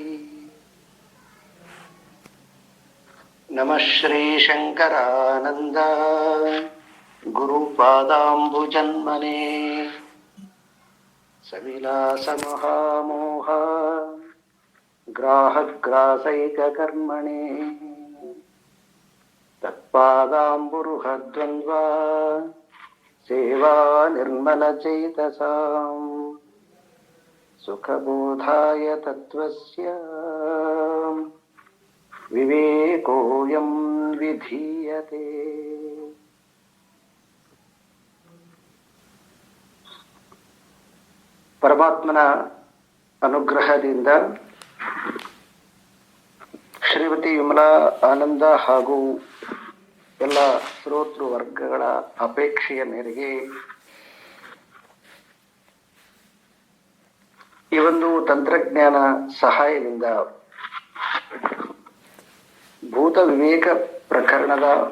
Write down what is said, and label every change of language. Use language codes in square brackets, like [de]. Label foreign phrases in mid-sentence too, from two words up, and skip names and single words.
[sa] नमः श्रीशङ्करानन्द गुरुपादाम्बुजन्मने सविलासमहामोह ग्राहग्रासैककर्मणे तत्पादाम्बुरुहद्वन्द्व सेवा निर्मलचेतसाम् सुखबोधाय तत्त्वस्य विवेकोऽयं विधीयते। [kn] ಪರಮಾತ್ಮನ ಅನುಗ್ರಹದಿಂದ ಶ್ರೀಮತಿ ವಿಮಲಾ ಆನಂದ ಹಾಗೂ ಎಲ್ಲ ಶ್ರೋತೃ ವರ್ಗಗಳ ಅಪೇಕ್ಷೆಯ ಮೇರೆಗೆ ಈ ಒಂದು ತಂತ್ರಜ್ಞಾನ ಸಹಾಯದಿಂದ ಭೂತ ವಿವೇಕ ಪ್ರಕರಣದ